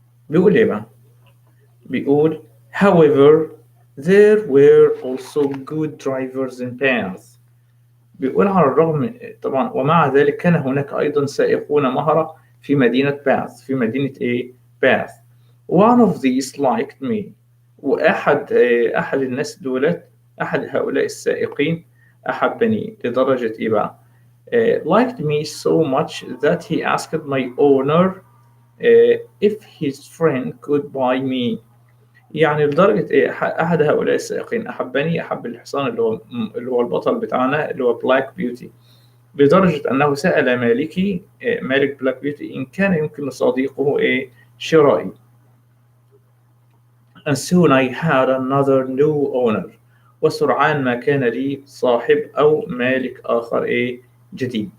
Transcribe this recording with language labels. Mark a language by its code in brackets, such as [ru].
[ar] بيقول بقى؟ بيقول [en] however there were also good drivers in paths. [ar] بيقول على الرغم طبعا ومع ذلك كان هناك أيضا سائقون مهرة في مدينة باث. [en] Bath. one of these liked me. [ar] وأحد الناس دولت، أحد هؤلاء السائقين أحبني لدرجة بقى؟ [en] liked me so much that he asked my owner if his friend could buy me. [ar] يعني لدرجة أحد هؤلاء السائقين أحبني، أحب الحصان اللي هو البطل بتاعنا اللي هو بلاك بيوتي، لدرجة أنه سأل مالك بلاك بيوتي إن كان يمكن لصديقه شرائي. [en] And soon I had another new owner. [ar] وسرعان ما كان لي صاحب أو مالك آخر جديد.